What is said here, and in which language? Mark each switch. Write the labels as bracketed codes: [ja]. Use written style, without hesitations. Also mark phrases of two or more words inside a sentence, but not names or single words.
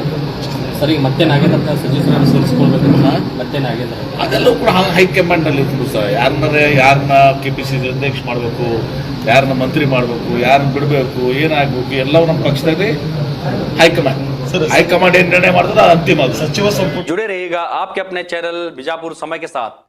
[kn] ಸರ್, ಈಗ ಮತ್ತೆ ನಾಗೇಂದ್ರ ಸಚಿವರನ್ನು ಸೇರಿಸ್ಕೊಳ್ಬೇಕು, ಮತ್ತೆ ನಾಗೇಂದ್ರ ಅದೆಲ್ಲವೂ ಕೂಡ ಹೈಕಮಾಂಡಲ್ಲಿ ಇರ್ತದೆ ಸರ್. ಯಾರನ್ನ ಕೆಪಿಸಿಸಿ ಅಧ್ಯಕ್ಷ ಮಾಡಬೇಕು, ಯಾರನ್ನ ಮಂತ್ರಿ ಮಾಡಬೇಕು, ಯಾರನ್ನ ಬಿಡಬೇಕು, ಏನಾಗಬೇಕು, ಎಲ್ಲವೂ ನಮ್ಮ ಪಕ್ಷದಲ್ಲಿ ಹೈಕಮಾಂಡ್ ಏನು ನಿರ್ಣಯ ಮಾಡಿದ್ರೆ ಅದು ಅಂತಿಮ. [hi] जुड़े रहिएगा आपके अपने चैनल बीजापुर समय के साथ।